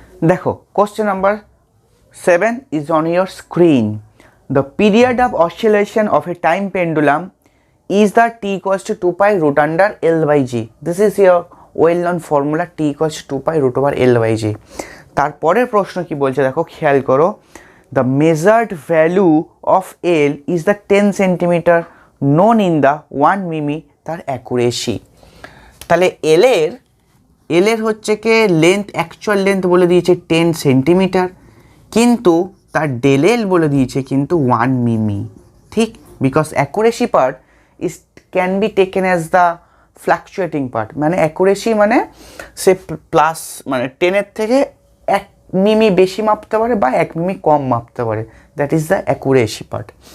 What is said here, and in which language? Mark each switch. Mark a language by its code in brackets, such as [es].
[bn] দেখো [en] question number 7 is on your screen. The period of oscillation of a time pendulum is the t equals to 2 pi root under L by G. This is your well known formula, t equals to 2 pi root over L by G. [bn] তারপরের প্রশ্ন কি বলছে দেখো, খেয়াল করো। [en] The measured value of L is the 10 centimeter known in the 1 মিমি [bn] তার accuracy. তাহলে এল এর হচ্ছে কি লেন্থ, অ্যাকচুয়াল লেন্থ বলে দিয়েছে 10 সেন্টিমিটার, কিন্তু তার ডেল এল বলে দিয়েছে কিন্তু 1 মিমি। ঠিক, [en] because accuracy part is can be taken as the fluctuating part, [bn] মানে অ্যাকুরেসি মানে সে প্লাস মানে 10-এর থেকে 1 মিমি বেশি মাপতে পারে বা 1 মিমি কম মাপতে পারে, [en] That is the accuracy part.